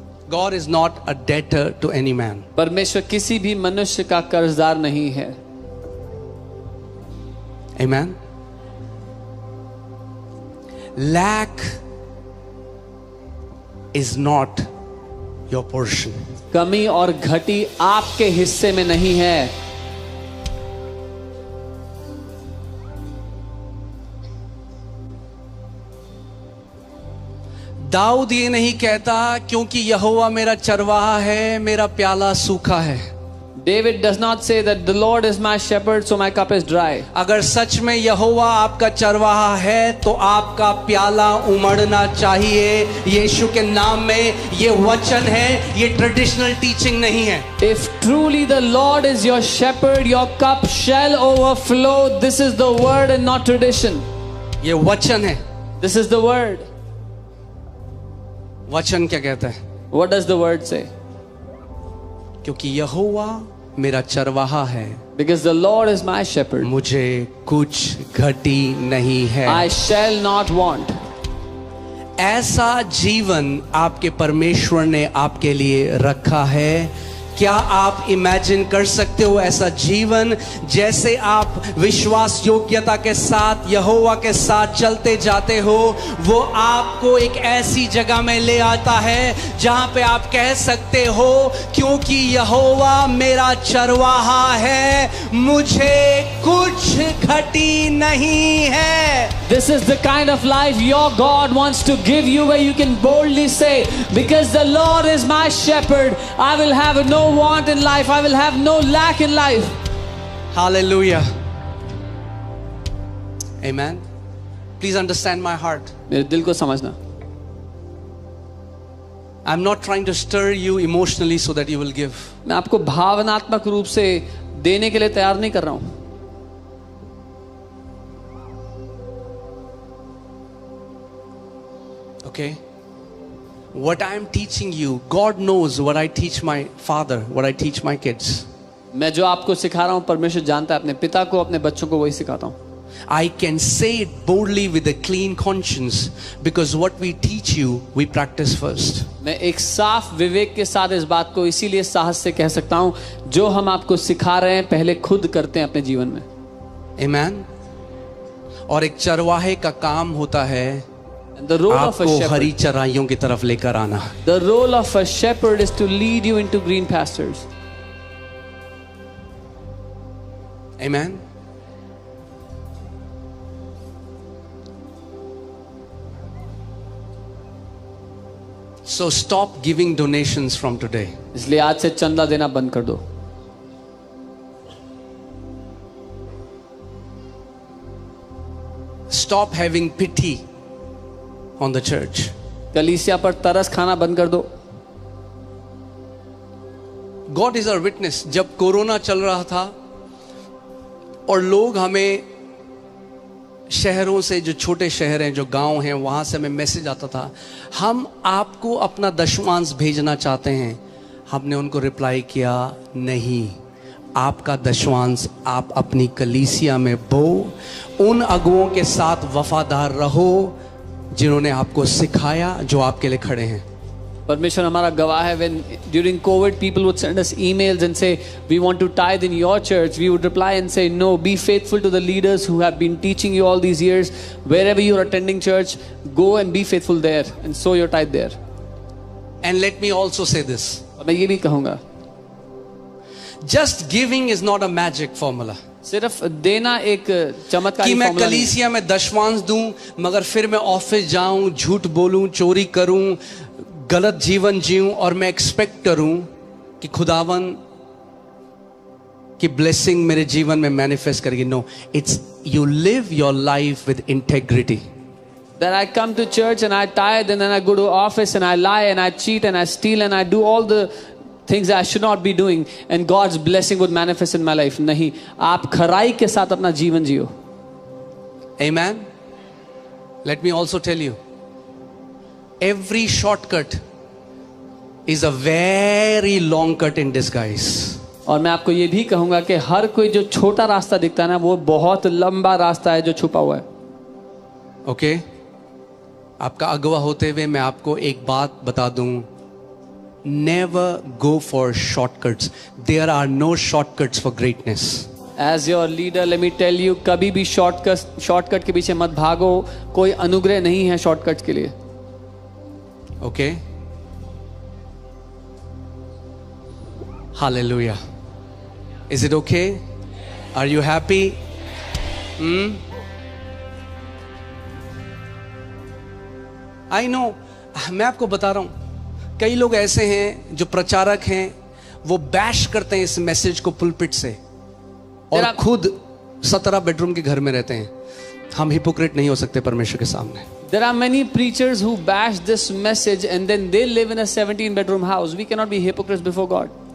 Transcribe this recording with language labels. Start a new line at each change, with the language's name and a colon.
English: God is not a debtor to any man.
Hindi: परमेश्वर किसी भी मनुष्य का कर्जदार नहीं है।
English: Amen. Lack is not your portion.
Hindi: कमी और घटी आपके हिस्से में नहीं है। दाऊद ये नहीं कहता क्योंकि यहोवा मेरा चरवाहा है, मेरा प्याला सूखा है।
English: David does not say that the Lord is my shepherd, so my cup is dry.
Hindi: अगर सच में यहोवा आपका चरवाहा है तो आपका प्याला उमड़ना चाहिए यीशु के नाम में। ये वचन है, ये ट्रेडिशनल टीचिंग नहीं है।
English: If truly the Lord is your shepherd, your cup shall overflow. This is the word and not tradition.
Hindi: ये वचन है।
English: This is the word.
Hindi: वचन क्या कहता है?
English: What does the word say?
Hindi: क्योंकि यहोवा मेरा चरवाहा है,
English: Because the Lord is my shepherd,
Hindi: मुझे कुछ घटी नहीं है।
English: I shall not want.
Hindi: ऐसा जीवन आपके परमेश्वर ने आपके लिए रखा है। क्या आप इमेजिन कर सकते हो ऐसा जीवन जैसे आप विश्वास योग्यता के साथ यहोवा के साथ चलते जाते हो, वो आपको एक ऐसी जगह में ले आता है जहां पे आप कह सकते हो क्योंकि यहोवा मेरा चरवाहा है, मुझे कुछ घटी नहीं है।
English: This is the kind of life your God wants to give you, where you can boldly say, because the Lord is my shepherd, I will have no want in life, I will have no lack in life. Hallelujah. Amen. Please understand my heart.
Hindi: मेरे दिल को समझना।
English: I'm not trying to stir you emotionally so that you will give.
Hindi: मैं आपको भावनात्मक रूप से देने के लिए तैयार नहीं कर रहा हूं।
English: Okay? What I am teaching you, God knows what I teach my father, what I teach my kids.
Hindi: मैं जो आपको सिखा रहा हूँ परमेश्वर जानता है, अपने पिता को, अपने बच्चों को वही सिखाता हूँ।
English: I can say it boldly with a clean conscience because what we teach you, we practice first.
Hindi: मैं एक साफ विवेक के साथ इस बात को इसीलिए साहस से कह सकता हूँ, जो हम आपको सिखा रहे हैं पहले खुद करते हैं अपने जीवन में।
English: Amen.
Hindi: और एक चरवाहे का काम होता है
English: The role of a
Hindi: आपको
English: shepherd.
Hindi: हरी चराइयों की तरफ लेकर आना।
English: The role of a shepherd is to lead you into green pastures. Amen. So stop giving donations from today.
Hindi: इसलिए आज से चंदा देना बंद कर दो।
English: Stop having pity on the church.
Hindi: कलीसिया पर तरस खाना बंद कर दो।
English: God is our witness.
Hindi: जब कोरोना चल रहा था और लोग हमें शहरों से, जो छोटे शहर हैं, जो गांव हैं, वहां से हमें मैसेज आता था, हम आपको अपना दशमांश भेजना चाहते हैं। हमने उनको रिप्लाई किया, नहीं, आपका दशमांश आप अपनी कलीसिया में बो, उन अगुओं के साथ वफादार रहो जिन्होंने आपको सिखाया, जो आपके लिए खड़े हैं। परमेश्वर हमारा गवाह है।
English: When during COVID people would send us emails and say we want to tithe in your church, we would reply and say no, be faithful to the leaders who have been teaching you all these years. Wherever you are attending church, go and be faithful there and sow your tithe there. And let me also say this,
Hindi: और मैं ये भी कहूँगा,
English: just giving is not a magic formula.
Hindi: सिर्फ देना एक चमत्कारी कि मैं फॉर्मूला नहीं। कलीसिया में दशमांश दूं मगर फिर मैं ऑफिस जाऊं, झूठ बोलूं, चोरी करूं, गलत जीवन जीऊं और मैं एक्सपेक्ट करूं कि खुदावन की ब्लेसिंग मेरे जीवन में मैनिफेस्ट करेगी।
English: No, it's you live your life with integrity. That I come to church and I tithe and then I go to office and I lie and I cheat and I steal and I do all the things I should not be doing and God's blessing would manifest in my life.
Hindi: नहीं, आप खराई के साथ अपना जीवन जियो।
English: Amen. Let me also tell you, every shortcut is a very long cut in disguise.
Hindi: और मैं आपको ये भी कहूंगा कि हर कोई जो छोटा रास्ता दिखता है ना, वो बहुत लंबा रास्ता है जो छुपा हुआ है। ओके, आपका अगवा होते हुए मैं आपको एक बात बता दूं,
English: never go for shortcuts. There are no shortcuts for greatness. As your leader, let me tell you,
Hindi: कभी भी शॉर्टकट के पीछे मत भागो। कोई अनुग्रह नहीं है शॉर्टकट के लिए।
English: Okay? Hallelujah. Is it okay? Are you happy? I know.
Hindi: मैं आपको बता रहा हूं, कई लोग ऐसे हैं जो प्रचारक हैं, वो बैश करते हैं इस मैसेज को पुलपिट से और खुद 17 बेडरूम के घर में रहते हैं। हम हिपोक्रेट नहीं हो सकते परमेश्वर के सामने।
English: There are many preachers who bash this message and then they live in a 17-bedroom house. We cannot be hypocrites before God.